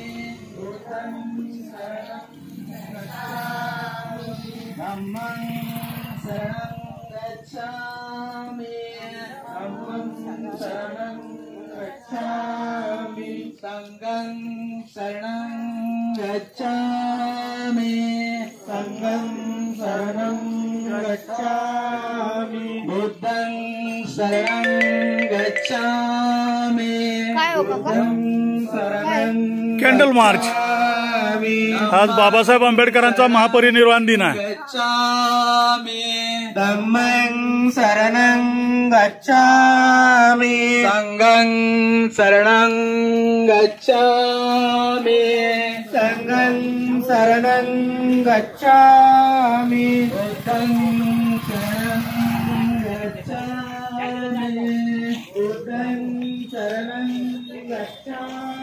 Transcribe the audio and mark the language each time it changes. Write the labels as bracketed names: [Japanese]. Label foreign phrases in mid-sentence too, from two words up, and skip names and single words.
[Pali] गच्छामि, धम्मं शरणं गच्छामि, धम्मं शरणं गच्छामि, संघं शरणं गच्छामि, संघं शरणं गच्छामि, बुद्धं शरणं गच्छामि, बुद्धं शरणं [English] candle march [Marathi] आज बाबासाहेब आंबेडकरांचा महापरिनिर्वाण दिन आहे। [Pali] गच्छामि, धम्मं शरणं गच्छामि, संघं शरणं गच्छामि, संघं शरणं गच्छामि, बुद्धं शरणं गच्छामि, बुद्धं शरणं गच्छामि।